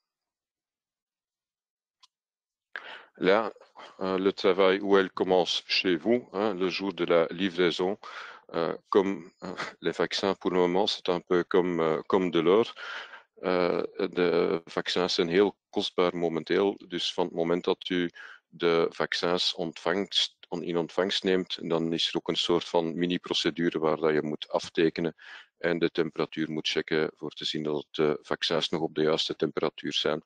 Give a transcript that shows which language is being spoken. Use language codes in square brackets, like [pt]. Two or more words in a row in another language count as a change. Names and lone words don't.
[fr] Là, le travail où elle commence chez vous, le jour de la livraison, comme les vaccins pour le moment, c'est un peu comme de l'or. [nl] De vaccins zijn heel kostbaar momenteel, dus van het moment dat u de vaccins in ontvangst neemt, dan is er ook een soort van mini-procedure waar dat je moet aftekenen en de temperatuur moet checken voor te zien dat de vaccins nog op de juiste temperatuur zijn.